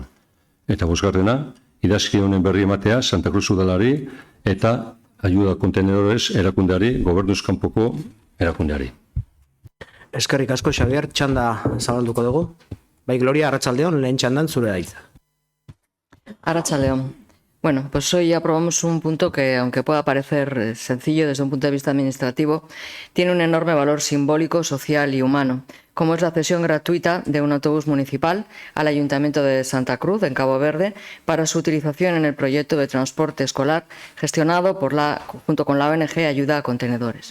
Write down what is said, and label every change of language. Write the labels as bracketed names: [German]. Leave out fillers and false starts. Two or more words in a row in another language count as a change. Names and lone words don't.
[Basque] Eta bosgarrena, idazki honen berri ematea Santa Cruz udalari eta Ayuda Kontenedores erakundeari, Gobernuz kanpoko erakundeari. Eskerrik asko, Xabier, txanda zabalduko dugu. Bai, Gloria, arratsaldeon, lehen txandan zure da hitza. Arratsaldeon. [Spanish] Bueno, pues hoy aprobamos un punto que, aunque pueda parecer sencillo desde un punto de vista administrativo, tiene un enorme valor simbólico, social y humano, como es la cesión gratuita de un autobús municipal al Ayuntamiento de Santa Cruz, en Cabo Verde, para su utilización en el proyecto de transporte escolar gestionado junto con la ONG Ayuda a Contenedores.